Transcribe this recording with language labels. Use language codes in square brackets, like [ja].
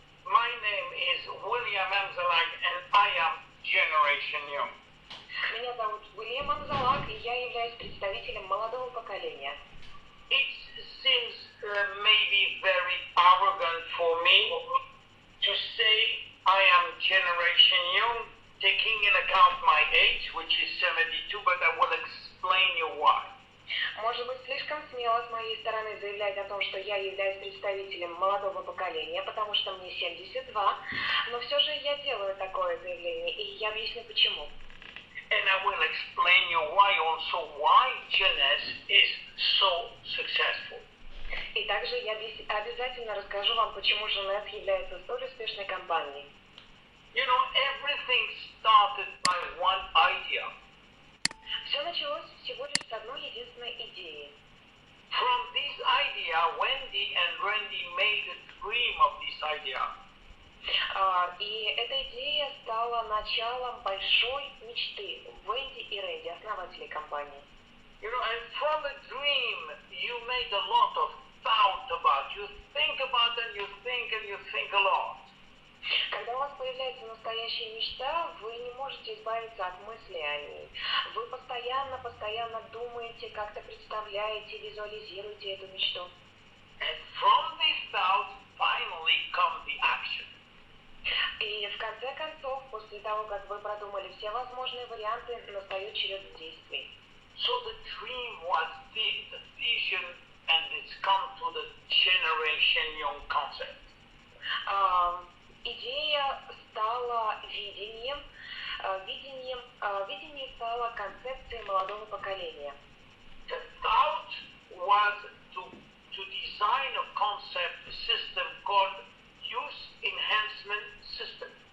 [en] My name is William Amzallag, and I am Generation Young. [ru] Меня зовут Уильям Амзаллаг, и я являюсь представителем молодого поколения. [en] It seems maybe very arrogant for me to say I am Generation Young, taking in account my age, which is 72, but I will explain you why. [ru] Может быть, слишком смело с моей стороны заявлять о том, что я являюсь представителем молодого поколения, потому что мне 72, но все же я делаю такое заявление, и я объясню почему. [en] And I will explain you why JEUNESSE is so successful. [ru] И также я обязательно расскажу вам, почему JEUNESSE является столь успешной компанией. [en] You know, everything started by one idea. [ru] Все началось всего лишь с одной единственной идеи. [en] From this idea, Wendy and Randy made a dream of this idea. [ru] И эта идея стала началом большой мечты Венди и Рэнди, основателей компании. [en] You know, and from a dream, you made a lot of thought about. You think about and you think a lot. [ru] Когда у вас появляется настоящая мечта, вы не можете избавиться от мыслей о ней. Вы постоянно думаете, как-то представляете, визуализируете эту мечту. [en] And from this thought, finally comes the action. [ru] И в конце концов, после того, как вы продумали все возможные варианты, настает черед действий. [en] So the dream was the vision, and it's come to the Generation Young concept. [ru] Идея стала видением, видение стало концепцией молодого поколения. [en] The thought was to design a concept system called Use Enhancement System.